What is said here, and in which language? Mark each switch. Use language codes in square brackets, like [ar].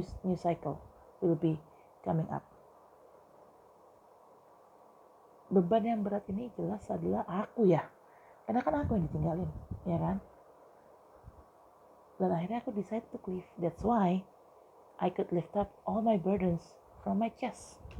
[en] New cycle will be coming up. [id] Beban yang berat ini jelas adalah aku ya. Karena kan aku yang ditinggalin, ya kan? Dan akhirnya aku [en] decide to leave. That's why I could lift up all my burdens from my chest.